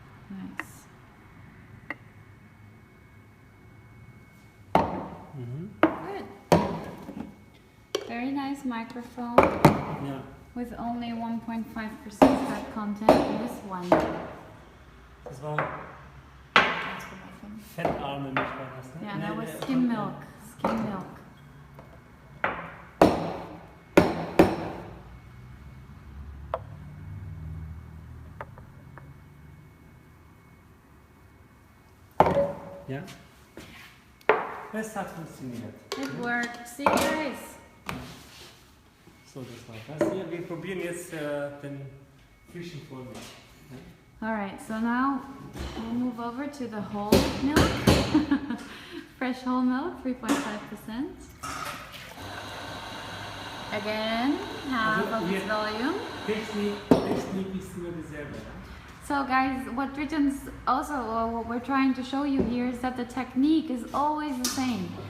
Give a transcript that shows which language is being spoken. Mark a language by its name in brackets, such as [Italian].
[English] Nice. Good. Very nice microphone. [German] Ja. [English] With only 1.5% fat content in this one. [German] Das war fettarme Milch war das, ne? [English] Yeah, that was skim milk. Skim milk. [German] Ja. Es hat funktioniert. [English] It worked. See guys? [German] So, das war das hier. Wir probieren jetzt den frischen Vollmilch. [English] Alright, so now we'll move over to the whole milk. Fresh whole milk, 3.5%. Again, half of its volume. [German] Technik ist nur dieselbe. [English] So guys, what Dritan's also, what we're trying to show you here is that the technique is always the same.